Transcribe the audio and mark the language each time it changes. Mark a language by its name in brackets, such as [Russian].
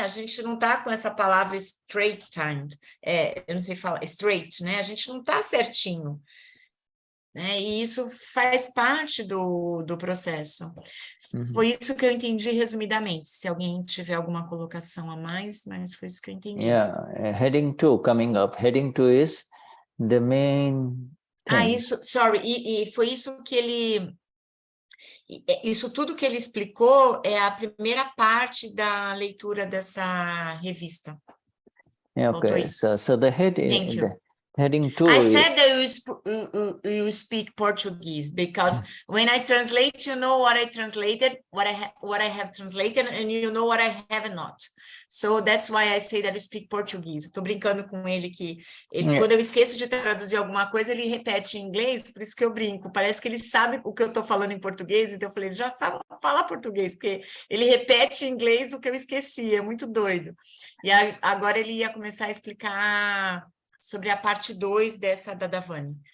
[Portuguese] A gente não está com essa palavra straightened, eu não sei falar, straight, né? A gente não está certinho. E isso faz parte do processo. Foi isso que eu entendi resumidamente. Se alguém tiver alguma colocação a mais, mas foi isso que eu entendi. [English] Yeah, heading 2 coming up. Heading 2 is the main thing. [Portuguese] Isso, [English] sorry, [Portuguese] e foi isso que ele... Isso tudo que ele explicou é a primeira parte da leitura dessa revista. [English] Okay, so the heading... Thank you. Heading 2. I said that you speak Portuguese because when I translate, you know what I translated, what I have translated, and you know what I have not. So that's why I say that you speak Portuguese. [Portuguese] Estou brincando com ele que quando eu esqueço de traduzir alguma coisa, ele repete em inglês, por isso que eu brinco. Parece que ele sabe o que eu estou falando em português, então eu falei, ele já sabe falar português, porque ele repete em inglês o que eu esqueci, é muito doido. E agora ele ia começar a explicar sobre a parte 2 dessa Dadavani.